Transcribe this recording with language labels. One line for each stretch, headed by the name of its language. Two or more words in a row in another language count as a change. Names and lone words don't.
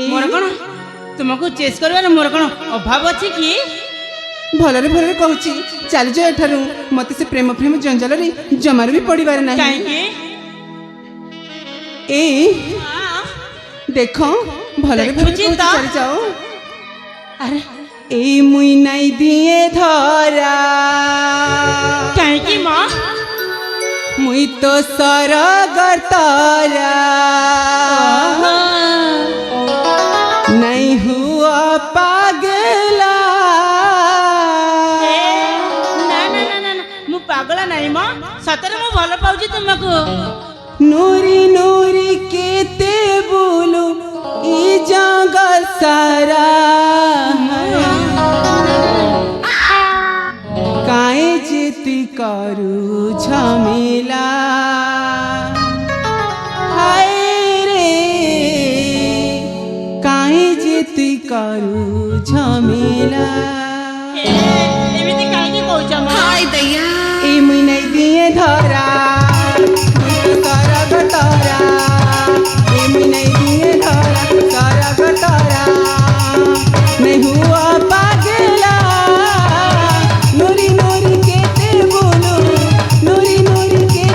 Odia: ମୋର କଣ ତୁମକୁ ଚେସ୍ କରିବାର ମୋର କଣ ଅଭାବ ଅଛି କି ଭଲରେ ଭଲରେ କହୁଛି ଚାଲିଯାଅ ଏଠାରୁ ମତେ ସେ ପ୍ରେମ ପ୍ରେମ ଜଞ୍ଜାଲରେ ଜମାରୁ ବି ପଡ଼ିବାର ନାହିଁ କାହିଁକି ଏ ଦେଖ ଭଲରେ ଭଲରେ ଦେଖୁଛି କହୁଛି ତ। ଚାଲିଯାଅ ଆରେ ଏଇ ମୁଇ ନାଇ ଦିଏ ଧରା କାହିଁକି ମା ମୁଇ ତ ସରଗର ତରା ନାଇ ହୁଆ ପାଗଲା ନା ନା ନା ନା ନା, ମୁଁ ପାଗଳ ନାହିଁ ମ ସତରେ ମୁଁ ଭଲ ପାଉଛି ତୁମକୁ ନୁରି ନୁରି କେତେ ବୋଲ ଇ ଜଗତ ସାରା କାଏଁ ଯେ ତୁଇ କରୁ ଝାମେଲା ହାଏ ରେ କାଏଁ ଯେ ତୁଇ କରୁ ଝାମେଲା ଏମିତି କାହିଁକି କହୁଛ ମା ଏଇ ମୁଇ ନାଇ ଦିଏ ଧରା ମୁଇ ତ ସରଗ ତରା ଏଇ ମୁଇ ନାଇ ଦିଏ ଧରା ସରଗ ତରା ନାଇ ହୁଆ ପାଗଲା ନୁରି ନୁରି କେତେ ବୋଲ ନୁରି ନୁରି